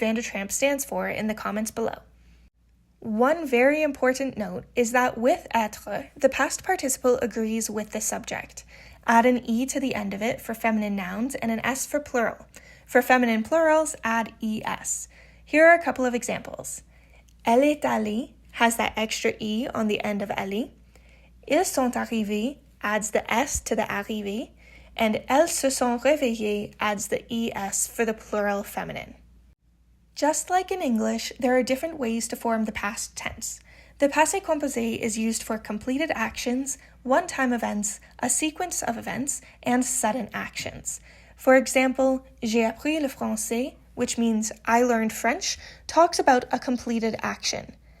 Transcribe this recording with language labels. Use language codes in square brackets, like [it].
[en] Vandertramp stands for in the comments below. One very important note is that with être, the past participle agrees with the subject. Add an E to the end of it for feminine nouns and an S for plural. For feminine plurals, add ES. Here are a couple of examples. [fr] Elle est allée [en] has that extra E on the end of elle. [fr] Ils sont arrivés [en] adds the S to the arrivé, and [fr] elles se sont réveillées [en] adds the ES for the plural feminine. Just like in English, there are different ways to form the past tense. The passé composé is used for completed actions, one-time events, a sequence of events, and sudden actions. For example, [fr] j'ai appris le français, [en] which means I learned French, talks about a completed action.